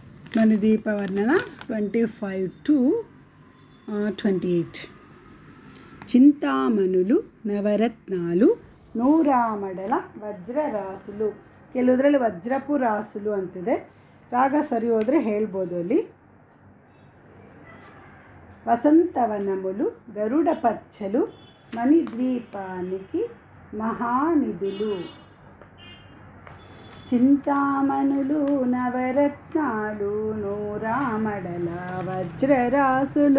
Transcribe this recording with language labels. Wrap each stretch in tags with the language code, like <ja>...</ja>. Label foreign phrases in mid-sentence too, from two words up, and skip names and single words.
<te>మణిద్వీప వర్ణన 25 to 28. చింతామణులు నవరత్నాలు నూరామడల వజ్ర రాసులు.</te> <kn>ಕೆಲವುದರಲ್ಲಿ</kn> <te>వజ్రపు రాసులు</te> <kn>ಅಂತಿದೆ. ರಾಗ ಸರಿ ಹೋದರೆ ಹೇಳ್ಬೋದು ಅಲ್ಲಿ.</kn> <te>వసంతవనములు గరుడ పచ్చలు మణిద్వీపానికి మహానిధులు. చింతామణులు నవరత్నాలు నూరామడల వజ్రరాసులు.</te>